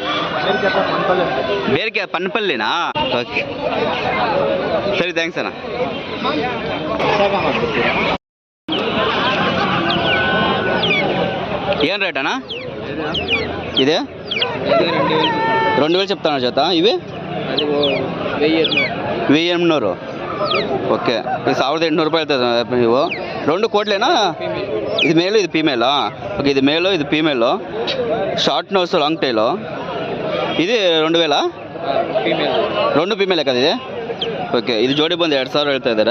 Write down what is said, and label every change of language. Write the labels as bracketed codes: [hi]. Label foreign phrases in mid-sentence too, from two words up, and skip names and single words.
[kn] ಬೇರೆ ಪನ್ಪಲ್ಲಿನಾ? ಓಕೆ, ಸರಿ, ಥ್ಯಾಂಕ್ಸ್ ಅಣ್ಣ. ಏನು ರೇಟ್ ಅಣ್ಣ ಇದೆ? [te] 2,000 చెప్తాను జత. ఇవి 1,800. [kn] ಓಕೆ, ಇದು 1,800 ರೂಪಾಯಿ ಹೇಳ್ತದೆ. ನೀವು 2 ಕೋಟ್ಲೇನಾ? ಇದು ಮೇಲು ಇದು ಫೀಮೇಲಾ? ಓಕೆ, ಇದು ಮೇಲು ಇದು ಫೀಮೇಲು. [en] short nose long tail. ಇದು 2,000? [kn] 2 ಫೀಮೇಲ್ ಯಾಕಂದಿದೆ? ಓಕೆ, ಇದು ಜೋಡಿ ಬಂದು 2,000 ಹೇಳ್ತಾ ಇದ್ದಾರೆ.